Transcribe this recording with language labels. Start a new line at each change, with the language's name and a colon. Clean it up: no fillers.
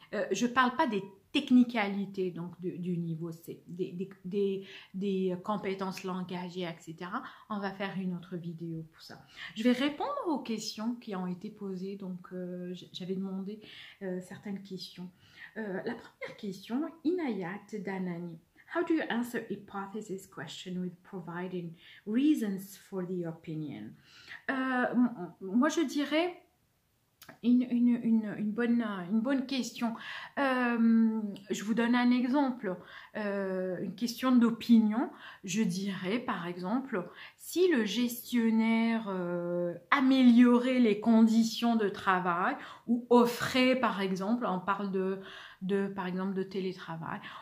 French: Je ne parle pas des technicalités donc du niveau C, des compétences langagières, etc. On va faire une autre vidéo pour ça. Je vais répondre aux questions qui ont été posées. Donc, j'avais demandé certaines questions. La première question, Inayat Danani.
English: How do you answer hypothesis question with providing reasons for the opinion?
French: Moi, je dirais une bonne question. Je vous donne un exemple. Une question d'opinion. Je dirais, par exemple, si le gestionnaire améliorait les conditions de travail ou offrait, par exemple, on parle par exemple de télétravail,